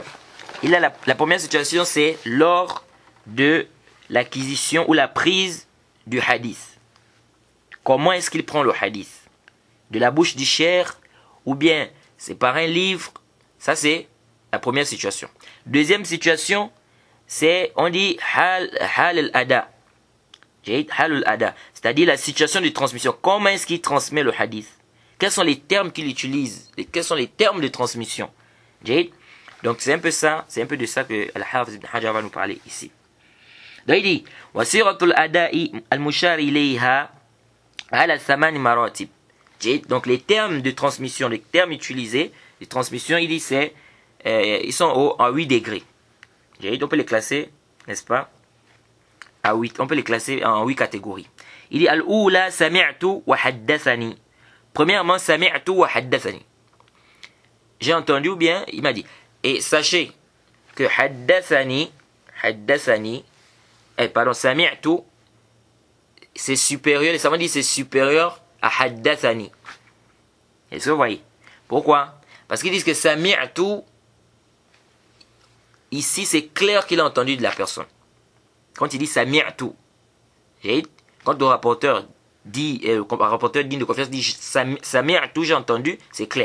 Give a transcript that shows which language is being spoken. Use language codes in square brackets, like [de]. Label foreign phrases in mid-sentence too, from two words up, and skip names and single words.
[fr] Il a la première situation, c'est lors de l'acquisition ou la prise du hadith. Comment est-ce qu'il prend le hadith? De la bouche du cheikh ou bien c'est par un livre? Ça, c'est la première situation. Deuxième situation, c'est, on dit [ar] حال الأداء. حال الأداء. [fr] C'est-à-dire la situation de transmission. Comment est-ce qu'il transmet le hadith? Quels sont les termes qu'il utilise? Quels sont les termes de transmission? Donc c'est un peu ça, c'est un peu de ça que Al-Hafiz ibn Hajar va nous parler ici. Donc il dit [ar] وصيغ الأداء المشار إليها على ثمان مراتب. [fr] Donc les termes de transmission, les termes utilisés, les transmissions, il dit c'est ils sont à 8 degrés. On peut les classer, n'est-ce pas, à 8. On peut les classer en 8 catégories. Il dit [ar] الأولى سمعت وحدثني. [fr] Premièrement, [ar] سمعت وحدثني. [fr] J'ai entendu ou bien il m'a dit. Et sachez que [ar] حدثني، سمعت, [fr] c'est supérieur, les savants disent c'est supérieur à haddathani. Est-ce que vous voyez? Pourquoi? Parce qu'ils disent que sami'tu, ici c'est clair qu'il a entendu de la personne. Quand il dit sami'tu, quand le rapporteur dit, digne de confiance dit sami'tu, j'ai entendu, c'est clair.